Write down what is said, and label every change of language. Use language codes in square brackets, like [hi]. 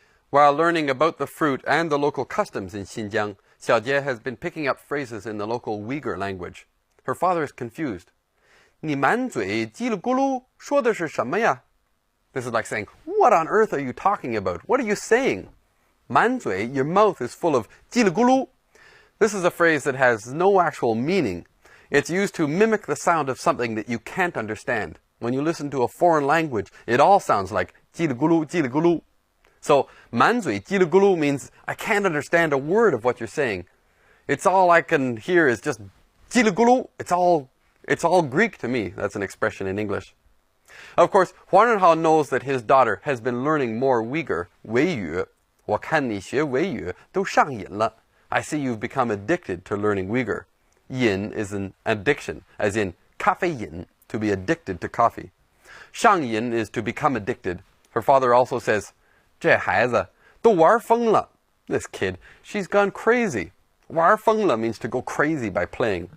[en] While learning about the fruit and the local customs in Xinjiang, Xiaojie has been picking up phrases in the local Uyghur language. Her father is confused. [zh] 你满嘴叽里咕噜说的是什么呀? [en] This is like saying, what on earth are you talking about? What are you saying? [zh] 满嘴, [en] your mouth is full of [zh] 叽里咕噜. [en] This is a phrase that has no actual meaning. It's used to mimic the sound of something that you can't understand. When you listen to a foreign language, it all sounds like [zh] 叽里咕噜, 叽里咕噜. [en] So, [zh] 满嘴叽里咕噜 [en] means I can't understand a word of what you're saying. It's all I can hear is just [zh] 叽里咕噜. [en] It's all Greek to me. That's an expression in English. Of course, Huang Renhao knows that his daughter has been learning more Uyghur, [zh] 维语. 我看你学维语都上瘾了. [en] I see you've become addicted to learning Uyghur. Yin is an addiction, as in [zh] 咖啡瘾, [en] to be addicted to coffee. [zh] 上瘾 [en] is to become addicted. Her father also says, [zh] 这孩子都玩疯了. [en] This kid, she's gone crazy. [zh] 玩疯了 [en] means to go crazy by playing.